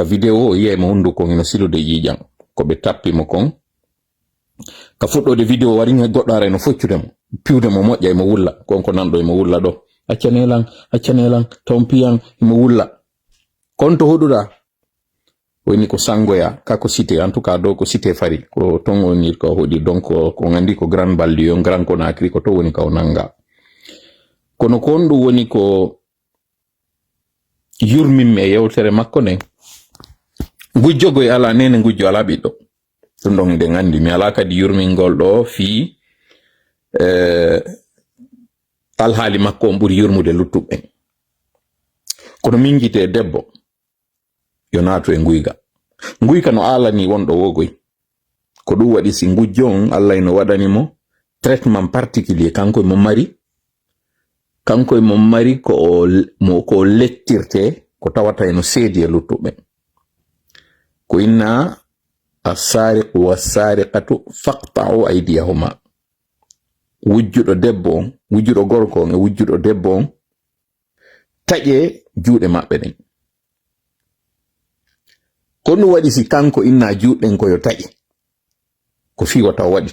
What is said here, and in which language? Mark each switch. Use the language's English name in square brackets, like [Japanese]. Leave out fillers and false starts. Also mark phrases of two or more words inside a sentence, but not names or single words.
[Fula] vidéo o yiya mo hunduko ino silude ƴiƴam ko ɓe tappimo kon ka fuɗɗode vidéo wari goɗɗo ara eno foccude mo piwde mo moƴƴa emo wulla konko nanɗo emo wulla ɗo accanelan taw piyan emo wulla kon to hoɗuɗa woni ko sangoya kako cité [French] en tout cas [Fula] do ko cité fari ko ton woni ko hoɗi donc ko ngandi ko grand ballion grand Conakry ko to woni ka o nanga kono ko on ɗum woni ko yurmin e yewtere makko nden gujjogo e ala nene gujjo ala ɓiɗɗo ɗum ɗon nde ngandi mi ala kadi yurmingol ɗo fi alhaali makko on ɓuri yurmude luttuɓe kono min jite debbo yo naatu e nguyka no alani wonɗo wogoy ko ɗum waɗi si gujjo on Allah no waɗanimo [French] traitement particulier [Fula] kanko e mo mari ko lettirte ko tawata eno seedi e luttuɓe ko [Arabic] إن السارق والسارقة فاقطعوا أيديهما [Fula] wujjuɗo debbo on wujjuɗo gorko on e wujjuɗo debbo on taƴe juuɗe maɓɓe ɗen ko ɗum waɗi si kanko inna juuɗen ko yo taƴe ko fiwata o waɗi